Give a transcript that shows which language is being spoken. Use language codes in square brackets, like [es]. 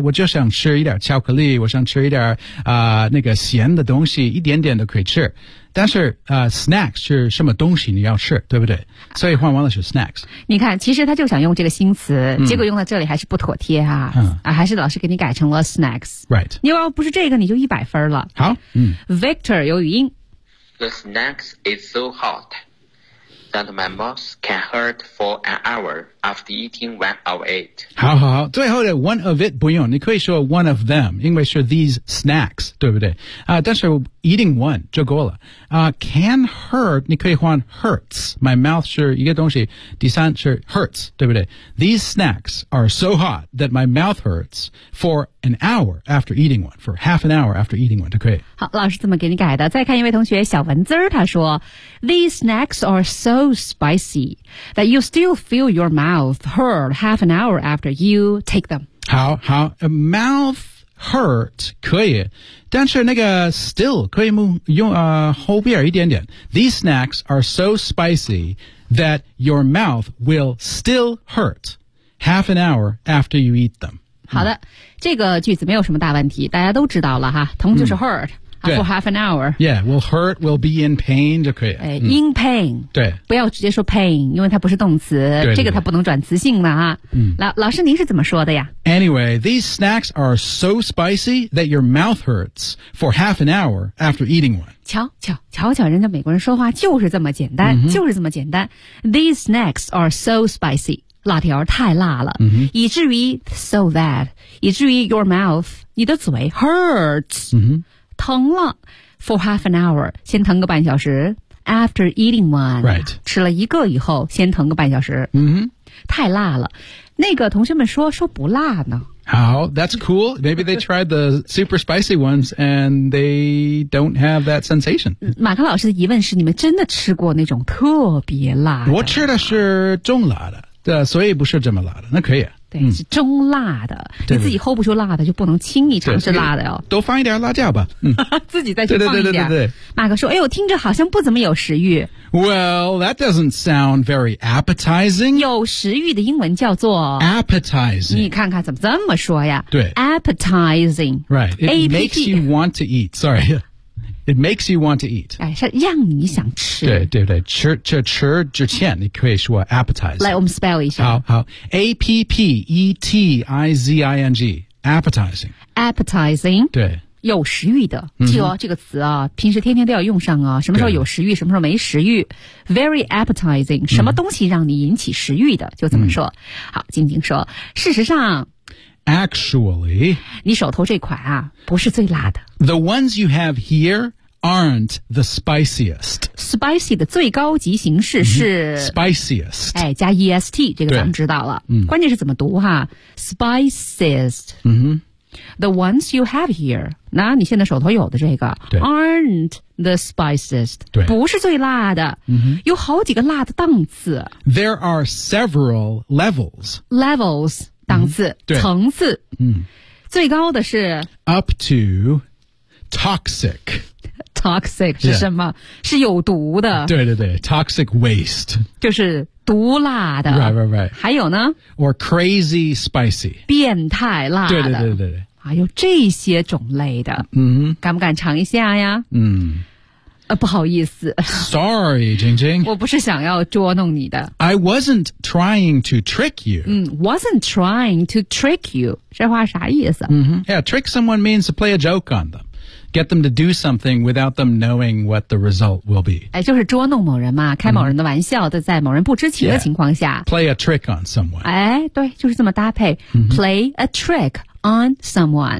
[zh] 我就想吃一点巧克力，我想吃一点那个咸的东西，一点点都可以吃。但是snack 是什么东西你要吃，对不对？所以换完了是 snacks。你看，其实他就想用这个新词，结果用到这里还是不妥帖哈、啊，还是老师给你改成了 snacks。 [en] Right。 [zh] 你要不是这个，你就100分了。好， Victor 有语音。 [en] The snacks is so hot that my mouth can hurt for an hour after eating one of it. [zh] 好好好，最后的 [en] one of it [zh] 不用，你可以说 [en] one of them， [zh] 因为是 [en] these snacks， [zh] 对不对？但是 [en] eating one [zh] 就够了。 [en] Can hurt [zh] 你可以换 hurts， [en] my mouth [zh] 是一个东西，第三是 hurts， 对不对？ [en] These snacks are so hot that my mouth hurts for an hour after eating one， for half an hour after eating one， [zh] 就可以。好，老师怎么给你改的？再看一位同学小文字，他说 [en] These snacks are so spicy that you still feel your mouth hurt half an hour after you take them. [zh] 好好 [en] mouth hurt [zh] 可以，但是那个 still 可以用后边一点点。 [en] These snacks are so spicy that your mouth will still hurt half an hour after you eat them. [zh] 好的，这个句子没有什么大问题，大家都知道了哈，同就是 hurt。 [en] For half an hour. Yeah, will hurt, will be in pain [zh] 就可以。 [en] In pain. [zh] 对。不要直接说 pain, 因为它不是动词。对对对，这个它不能转词性了啊。老师您是怎么说的呀？ [en] Anyway, these snacks are so spicy that your mouth hurts for half an hour after eating one. [zh] 瞧瞧人家美国人说话就是这么简单、就是这么简单。 [en] These snacks are so spicy. [zh] 辣条太辣了。以至于 [en] so that, [zh] 以至于 [en] your mouth, [zh] 你的嘴 hurts。疼了 [en] for half an hour, [zh] 先疼个半小时 [en] after eating one,、 right. [zh] 吃了一个以后先疼个半小时、太辣了。那个同学们说不辣呢。 [en] 好 that's cool. Maybe they tried the super spicy ones and they don't have that sensation. [zh] 马克老师的疑问是你们真的吃过那种特别辣的？我吃的是中辣的，对，所以不是这么辣的，那可以。对，是中辣的。你自己 hold 不住辣的，就不能轻易尝试辣的哦。多放一点辣椒吧，自己再去放一点。对。马克说：“哎呦，听着好像不怎么有食欲。” [en] Well, that doesn't sound very appetizing. [zh] 有食欲的英文叫做 [en] appetizing. [zh] 你看看怎么这么说呀？对 [en] ，appetizing. Right. It makes you want to eat. Sorry. It makes you want to eat. [zh] 是让你想吃。对。吃之前你可以说 appetizing. 来我们 spell 一下。 [en] 好。appetizing. Appetizing. Appetizing. [zh] 对。有食欲的。记得这个词啊平时天天都要用上啊，什么时候有食欲什么时候没食欲。 [en] Very appetizing. [zh] 什么东西让你引起食欲的就怎么说。好，静静说事实上。 [en] Actually, [zh] 你手头这款啊，不是最辣的。 [en] The ones you have here aren't the spiciest. [zh] Spicy 的最高级形式是、 [en] spiciest. [zh] 哎，加 est 这个咱们知道了。关键是怎么读哈 ？Spiciest. [en] The ones you have here. [zh] 那你现在手头有的这个 [en] aren't the spiciest. [zh] 对，不是最辣的。有好几个辣的档次。 [en] There are several levels. [zh] Levels. 档次、层次、最高的是 [en] up to toxic [zh] toxic 是什么、是有毒的 [en] 对 toxic waste [zh] 就是毒辣的 [en] right [zh] 还有呢 [en] or crazy spicy [zh] 变态辣的对还有这些种类的敢不敢尝一下呀不好意思 [en] Sorry, 晶晶 [zh] 我不是想要捉弄你的 [en] I wasn't trying to trick you Wasn't trying to trick you [zh] 这话啥意思、 [en] Yeah, trick someone means to play a joke on them Get them to do something without them knowing what the result will be [zh] 就是捉弄某人嘛开某人的玩笑、在某人不知情的情况下 [en] Play a trick on someone [zh] 对就是这么搭配、 [en] Play a trickon someone、